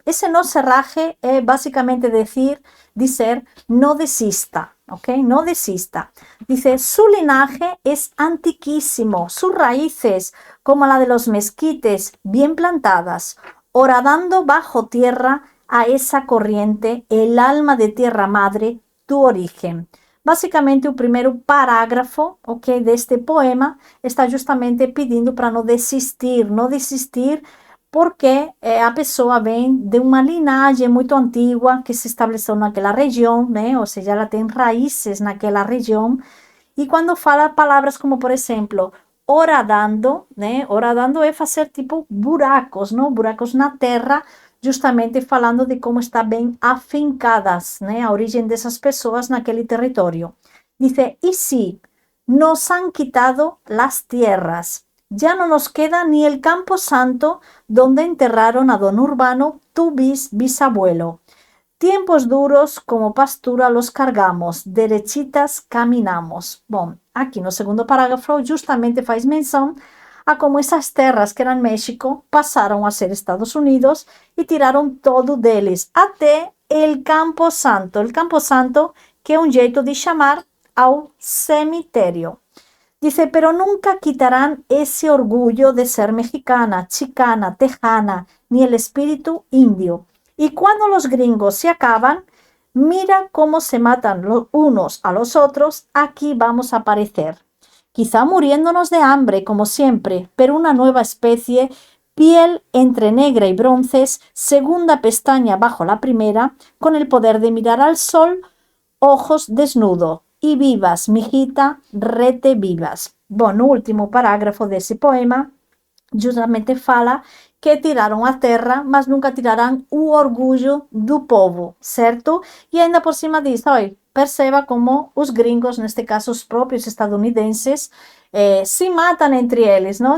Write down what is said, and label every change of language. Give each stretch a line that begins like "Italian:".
Spanish: Ese no se raje es básicamente dicer no desista, ¿ok? No desista. Dice, su linaje es antiquísimo, sus raíces, como la de los mezquites, bien plantadas, horadando bajo tierra a esa corriente, el alma de tierra madre, tu origen.
Portuguese: Basicamente, o primeiro parágrafo, ok, deste poema está justamente pedindo para não desistir porque a pessoa vem de uma linhagem muito antiga que se estabeleceu naquela região, né? Ou seja, ela tem raízes naquela região. E quando fala palavras como, por exemplo, horadando, né? Horadando é fazer tipo buracos, não? Buracos na terra, justamente falando de como está bem afincadas, né? A origem dessas pessoas naquele território.
Spanish: Dice, y sí, nos han quitado las tierras. Ya no nos queda ni el campo santo donde enterraron a don Urbano, tu bisabuelo. Tiempos duros como pastura los cargamos, derechitas caminamos.
Portuguese: Bom, aqui no segundo parágrafo justamente faz menção a como essas terras que eram México passaram a ser Estados Unidos e tiraram todo deles, até el Campo Santo. El Campo Santo, que é um jeito de chamar ao cemitério.
Spanish: Dice, pero nunca quitarán ese orgullo de ser mexicana, chicana, tejana, ni el espíritu indio. Y cuando los gringos se acaban, mira cómo se matan los unos a los otros, aquí vamos a aparecer. Quizá muriéndonos de hambre, como siempre, pero una nueva especie, piel entre negra y bronces, segunda pestaña bajo la primera, con el poder de mirar al sol, ojos desnudo. E vivas, mijita, rete vivas.
Portuguese: Bom, no último parágrafo desse poema, justamente fala que tiraram a terra, mas nunca tirarão o orgulho do povo, certo? E ainda por cima diz, olha, perceba como os gringos, neste caso os próprios estadunidenses, se matam entre eles, não?